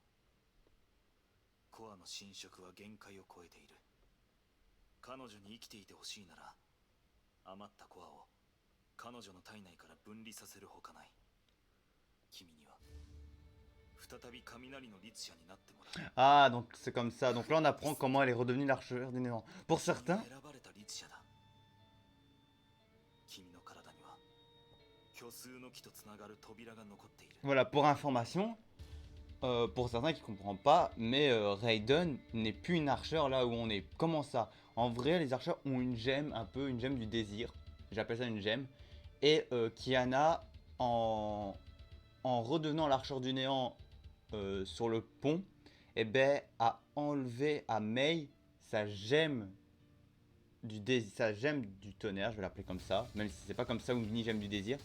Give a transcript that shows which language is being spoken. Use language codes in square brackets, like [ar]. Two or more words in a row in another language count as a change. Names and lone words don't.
[ja] コアの侵食は限界を超えている。彼女に生きていてほしいなら余ったコアを彼女の体内から分離させるほかない。君には再び雷の律者になってもらう。 [fr] Ah, donc c'est comme ça. Donc là, on apprend comment elle est redevenue l'archère du néant. Pour certains, [ja] 選ばれた律者だ。君の体には虚数の木とつながる扉が残っている。 [fr] voilà, pour information, pour certains qui ne comprennent pas, mais Raiden n'est plus une archère là où on est. Comment ça? En vrai, les archères ont une gemme, un peu une gemme du désir. J'appelle ça une gemme. Et Kiana, en redevenant l'archère du néant sur le pont, eh ben, a enlevé à Mei sa gemme sa gemme du tonnerre, je vais l'appeler comme ça, même si c'est pas comme ça ou ni gemme du désir.